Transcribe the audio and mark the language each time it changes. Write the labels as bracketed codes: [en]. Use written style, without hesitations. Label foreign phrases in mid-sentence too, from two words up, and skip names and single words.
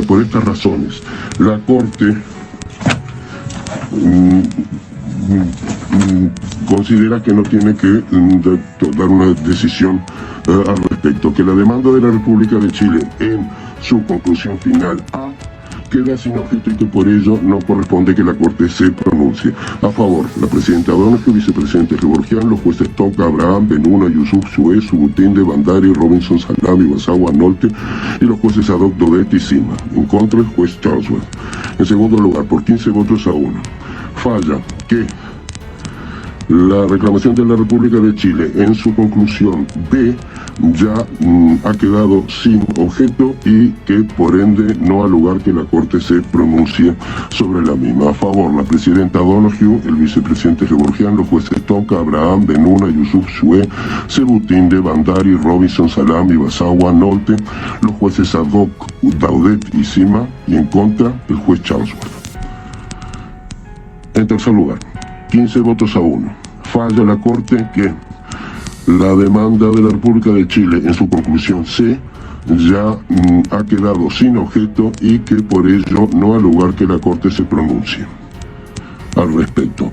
[es] Por estas razones, la Corte considera que no tiene que dar una decisión al respecto, que la demanda de la República de Chile en su conclusión final A queda sin objeto y que por ello no corresponde que la Corte se pronuncie. A favor, la presidenta Donoghue, vicepresidente Gevorgian, los jueces Tonka, Abraham, Benuna, Yusuf, Suez, Subutinde, Bandari, Robinson, Salami, Basagua, Nolte y los jueces Adok, Dodet y Sima. En contra, el juez Charlesworth. En segundo lugar, por 15 votos a 1, falla que la reclamación de la República de Chile en su conclusión B ya ha quedado sin objeto y que por ende no ha lugar que la Corte se pronuncie sobre la misma. A favor, la presidenta Donoghue, el vicepresidente Gevorgian, los jueces Tonka, Abraham, Benuna, Yusuf, Sue, Sebutinde, Bandari, Robinson, Salami, Basagua, Nolte, los jueces Adok, Daudet y Sima, y en contra, el juez Charlesworth. En tercer lugar, 15 votos a 1. Falla la Corte que la demanda de la República de Chile en su conclusión C ya ha quedado sin objeto y que por ello no ha lugar que la Corte se pronuncie al respecto.